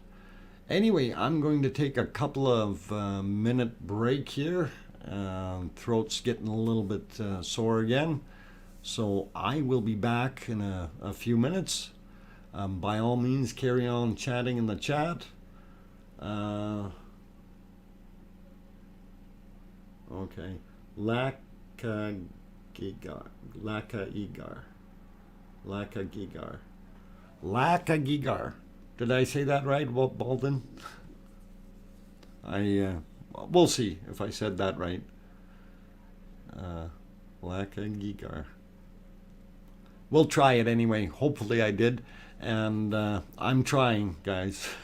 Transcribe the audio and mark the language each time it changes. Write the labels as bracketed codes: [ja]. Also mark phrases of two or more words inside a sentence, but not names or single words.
[en] Anyway, I'm going to take a couple of minute break here. Throat's getting a little bit sore again, so I will be back in a few minutes. By all means, carry on chatting in the chat. Okay. Laka Gigar. Laka Igar. Laka Gigar. Laka Gigar. Did I say that right, Balden? We'll see if I said that right. Laka Gigar. We'll try it anyway. Hopefully I did. And I'm trying, guys.